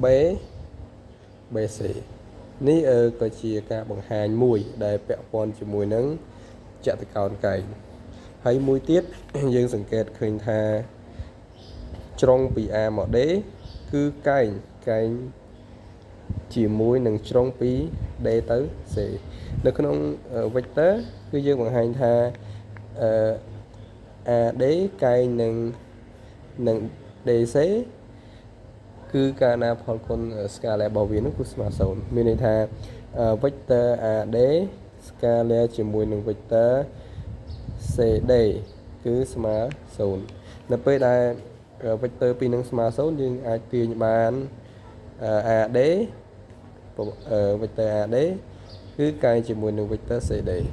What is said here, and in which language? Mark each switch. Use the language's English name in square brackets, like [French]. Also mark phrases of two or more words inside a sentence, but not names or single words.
[Khmer] BC នេះក៏ជាការបង្ហាញមួយដែលពាក់ព័ន្ធជាមួយនឹងចតុកោណកែងហើយមួយទៀតយើងសង្កេតឃើញថាជ្រុងពី A មក D គឺកែងជាមួយនឹងជ្រុងពី D ទៅ C នៅក្នុង vector គឺយើងបង្ហាញថា AD កែងនឹង DC គឺកាលណាផលគុណ scalar របស់វានោះគឺស្មើ0មានន័យថា vector AD scalar ជាមួយនឹង vector CD គឺស្មើ0នៅពេលដែល vector ពីរនឹងស្មើ0យើងអាចទាញបាន AD vector AD គឺកែងជាមួយនឹង vector CD